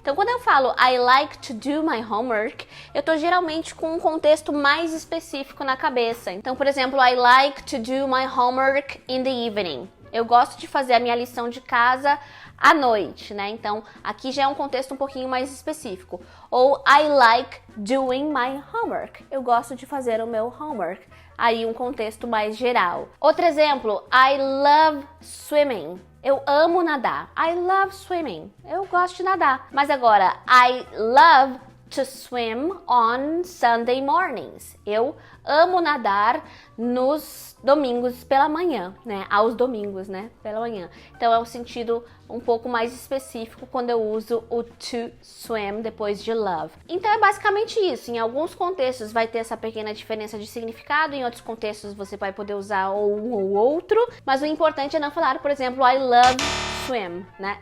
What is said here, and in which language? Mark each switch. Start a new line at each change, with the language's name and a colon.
Portuguese: Então, quando eu falo I like to do my homework, eu tô geralmente com um contexto mais específico na cabeça.
English: Então, por exemplo, I like to do my homework in the evening.
Portuguese: Eu gosto de fazer a minha lição de casa à noite, né? Então, aqui já é um contexto um pouquinho mais específico.
English: Ou I like doing my homework.
Portuguese: Eu gosto de fazer o meu homework. Aí um contexto mais geral. Outro exemplo, I love swimming. Eu amo nadar.
English: I love swimming. Eu gosto de nadar. Mas agora, I love to swim on Sunday mornings.
Portuguese: Eu amo nadar nos domingos pela manhã, né? Aos domingos, né? Pela manhã. Então é um sentido um pouco mais específico quando eu uso o to swim depois de love. Então é basicamente isso. Em alguns contextos vai ter essa pequena diferença de significado, em outros contextos você vai poder usar ou um ou outro, mas o importante é não falar, por exemplo, I love swim, né?